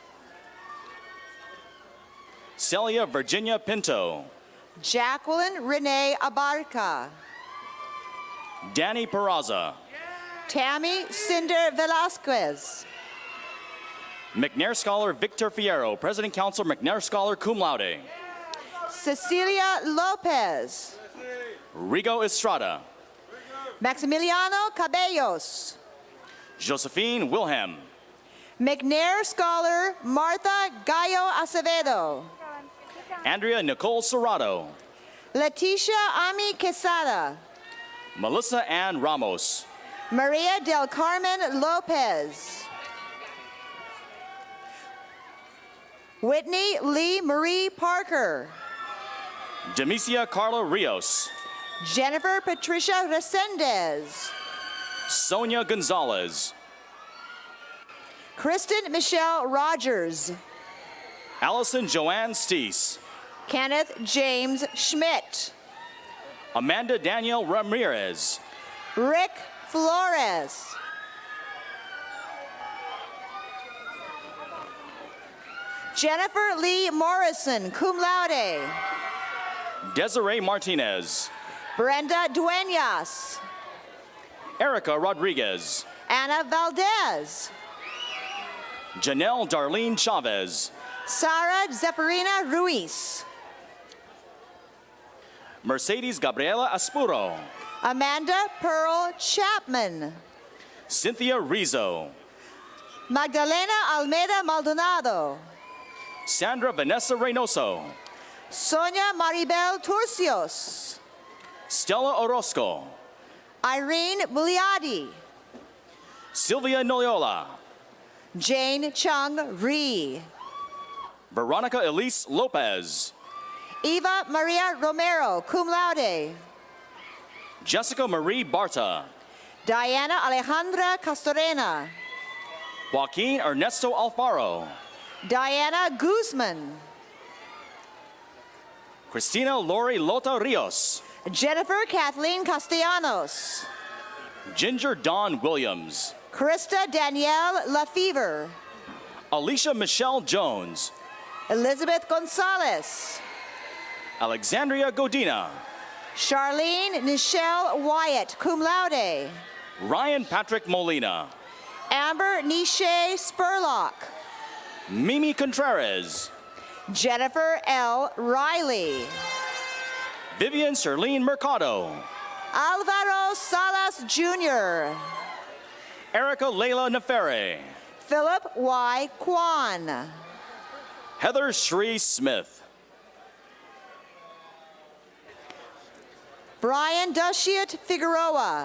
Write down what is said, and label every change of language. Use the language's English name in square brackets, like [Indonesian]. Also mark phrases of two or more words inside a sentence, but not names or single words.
[English] Celia Virginia Pinto. Jacqueline Renee Abarca. Danny Peraza. Tammy Cinder Velasquez. McNair Scholar Victor Fierro, President Council McNair Scholar [Latin] cum laude. [English] Cecilia Lopez. Rigo Estrada. Maximiliano Cabellos. Josephine Wilhelm. McNair Scholar Martha Gallo Acevedo. Andrea Nicole Serrato. Leticia Ami Quesada. Melissa Ann Ramos. Maria del Carmen Lopez. Whitney Lee Marie Parker. Demicia Carla Rios. Jennifer Patricia Resendez. Sonia Gonzalez. Kristen Michelle Rogers. Allison Joanne Steese. Kenneth James Schmidt. Amanda Danielle Ramirez. Rick Flores. Jennifer Lee Morrison, [Latin] cum laude. [English] Desiree Martinez. Brenda Duenas. Erica Rodriguez. Ana Valdez. Janelle Darlene Chavez. Sara Zeferina Ruiz. Mercedes Gabriela Aspuro. Amanda Pearl Chapman. Cynthia Rizzo. Magdalena Almeida Maldonado. Sandra Vanessa Reynoso. Sonia Maribel Turcios. Stella Orozco. Irene Buliadi. Sylvia Noyola. Jane Chung Ree. Veronica Elise Lopez. Eva Maria Romero, [Latin] cum laude. [English] Jessica Marie Barta. Diana Alejandra Castorena. Joaquin Ernesto Alfaro. Diana Guzman. Christina Lori Lota Rios. Jennifer Kathleen Castellanos. Ginger Dawn Williams. Krista Danielle Lafever. Alicia Michelle Jones. Elizabeth Gonzalez. Alexandria Godina. Charlene Nichelle Wyatt, [Latin] cum laude. [English] Ryan Patrick Molina. Amber Nisha Spurlock. Mimi Contreras. Jennifer L. Riley. Vivian Serlene Mercado. Alvaro Salas Jr. Erica Leila Nefere. Philip Y. Kwan. Heather Shree Smith. Brian Dushiet Figueroa.